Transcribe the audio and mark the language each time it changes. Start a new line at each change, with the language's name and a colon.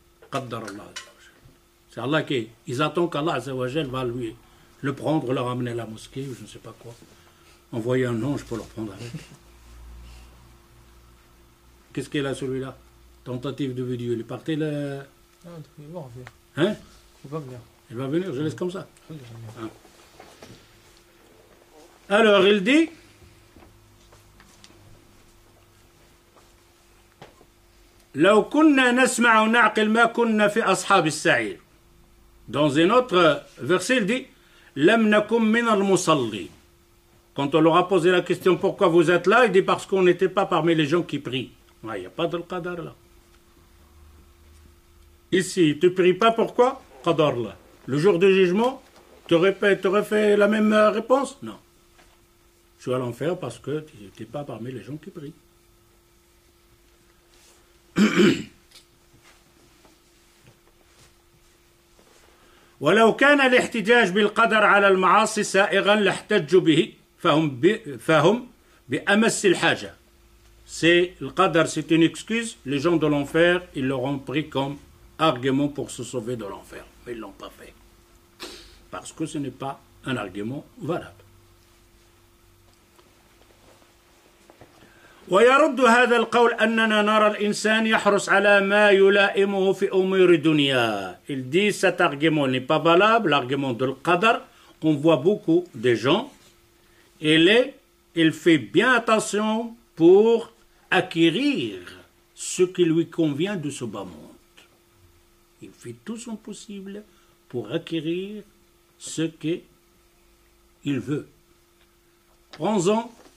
French: Qadar Allah Azza wa Jal. C'est Allah qui, ils attendent qu'Allah Azza wa Jal va lui le prendre, le ramener à la mosquée, ou je ne sais pas quoi. Envoyer un ange pour le prendre avec. Qu'est-ce qu'il a celui-là? Tentative de vidéo. Il est parti là. Non, il va revenir. Hein? Il va venir. Il va venir, je laisse comme ça. Ah. Alors il dit
Arabic: لو كنا نسمع ونعقل ما كنا في أصحاب السعير.
French: Dans un autre verset il dit
Arabic: لم نكن من المصلين.
French: Quand on leur a posé la question pourquoi vous êtes là, il dit parce qu'on n'était pas parmi les gens qui prient. Il n'y a pas de qadar là. Ici, tu ne pries pas pourquoi? Qadar là. Le jour du jugement, tu aurais fait la même réponse? Non. Je suis à l'enfer parce que tu n'étais pas parmi les gens qui prient.
Arabic: ولو كان الاحتجاج بالقدر على المعاصي سائغا لاحتجوا به فهم بأمس الحاجة.
French: C'est le qadar, c'est une excuse. Les gens de l'enfer, ils l'auront pris comme argument pour se sauver de l'enfer. Mais ils ne l'ont pas fait. Parce que ce n'est pas un argument valable.
Arabic: ويرد هذا القول أننا نرى الإنسان يحرص على ما يلائمه في أمور الدنيا.
French: Il dit cet argument n'est pas valable, l'argument de l'qadar. On voit beaucoup de gens, il fait bien attention pour acquérir ce qui lui convient de ce bas monde. Il fait tout son possible pour acquérir ce qu'il veut. Prends-en.